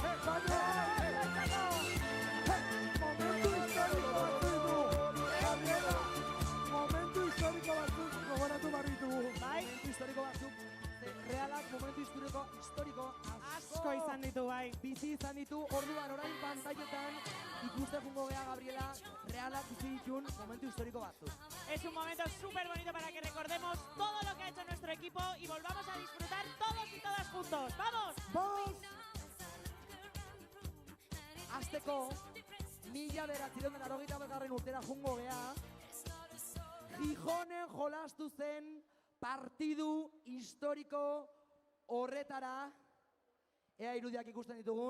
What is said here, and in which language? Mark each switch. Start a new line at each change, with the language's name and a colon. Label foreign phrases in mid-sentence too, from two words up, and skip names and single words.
Basque: Momentu historiko batzuk gogoratu barritugu. Bai, momentu historiko batzuk. Realak momentu historiko Asko izan ditu, bai. Bizi izan ditu, orduan orain pantailetan ikuste jungo gea, Gabriela, Realak bizi ditun momentu historiko batzuk.
Spanish: Es un momento súper bonito para que recordemos todo lo que ha hecho nuestro equipo y volvamos a disfrutar todos y todas juntos. ¡Vamos! ¡Vamos!
Basque: Azteko, 1980 urtera jungo gea, Gijonen jolastu zen partidu historiko horretara. Ea irudiak ikusten ditugun.